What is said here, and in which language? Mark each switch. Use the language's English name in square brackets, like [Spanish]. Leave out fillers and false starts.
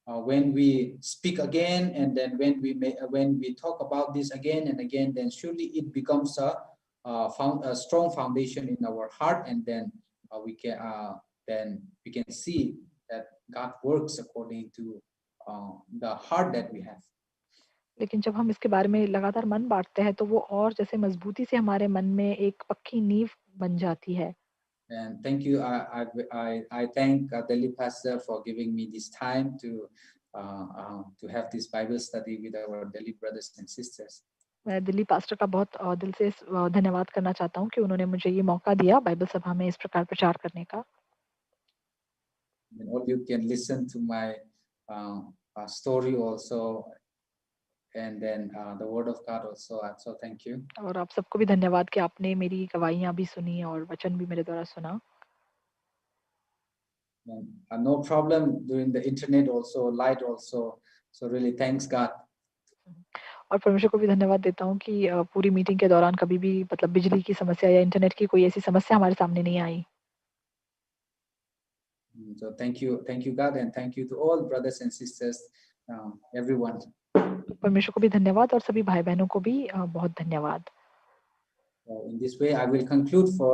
[English] When we speak again, and then when we talk about this again and again, then surely it becomes a strong foundation in our heart, and then we can see that God works according to the heart that we have. [Hindi] लेकिन जब हम इसके बारे में लगातार मन बांटते हैं तो वो और जैसे मजबूती से हमारे मन में एक पक्की नींव बन जाती है। [English] And thank you. I thank Delhi Pastor for giving me this time to have this Bible study with our Delhi brothers and sisters. [Hindi] मैं दिल्ली पास्टर का बहुत दिल से धन्यवाद करना चाहता हूँ कि उन्होंने मुझे ये मौका दिया बाइबल सभा में इस प्रकार प्रचार करने का। [English] And all you can listen to my story also, and then the word of God also. So thank you. [Hindi] और आप सबको भी धन्यवाद कि आपने मेरी गवाहियां भी सुनी और वचन भी मेरे द्वारा सुना। [English] And no problem during the internet also, light also. So really thanks God. [Hindi] और परमेश्वर को भी धन्यवाद देता हूँ कि पूरी मीटिंग के दौरान कभी भी मतलब बिजली की समस्या या इंटरनेट की कोई ऐसी समस्या हमारे सामने नहीं आई। [English] So thank you God, and thank you to all brothers and sisters, everyone. [Hindi] परमेश्वर को भी धन्यवाद और सभी भाई बहनों को भी बहुत धन्यवाद। [English] In this way I will conclude.